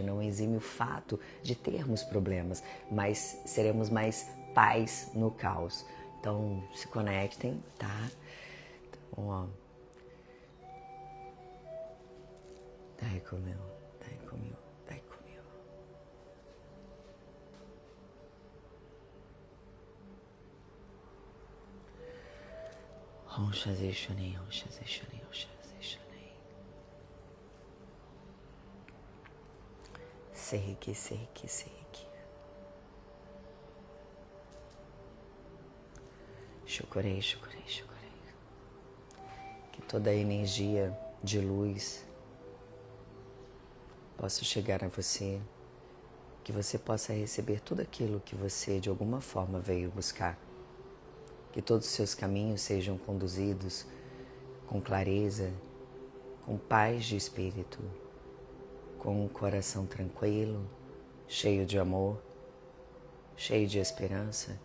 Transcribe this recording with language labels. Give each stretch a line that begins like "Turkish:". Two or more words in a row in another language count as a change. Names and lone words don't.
Portuguese: Não exime o fato de termos problemas, mas seremos mais paz no caos. Então, se conectem, tá? Então, ó. Dai comigo, dai comigo, dai comigo. Roncha zeixonei, roncha zeixonei, roncha zeixonei. Seiki, seiki, seiki. Shukurei, shukurei, shukurei. Que toda a energia de luz possa chegar a você, que você possa receber tudo aquilo que você de alguma forma veio buscar. Que todos os seus caminhos sejam conduzidos com clareza, com paz de espírito, com um coração tranquilo, cheio de amor, cheio de esperança.